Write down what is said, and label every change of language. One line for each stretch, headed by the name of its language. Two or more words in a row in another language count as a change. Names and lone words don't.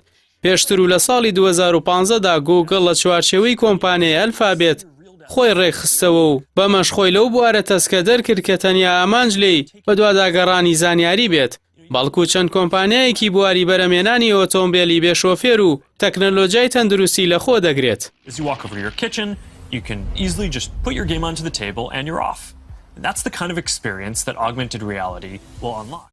Central Kurdish: پێشتر و لە ساڵی 2015دا گوگڵ لە چوارچێوەی کۆمپانیای ئەلفابێت خۆی ڕێکخستەوە و بەمەش خۆی لەو بوارە تەسکە دەرکرد کە تەنیا ئامانج لێی بە دواداگەڕانی زانیاری بێت، بەڵکو چەند کۆمپانیایەکی بواری بەرەمێنانی ئۆتۆمبیلی بێشۆفێر و تەکنەلۆژیای تەندروستی لە خۆ دەگرێت.
English: That's the kind of experience that augmented reality will unlock.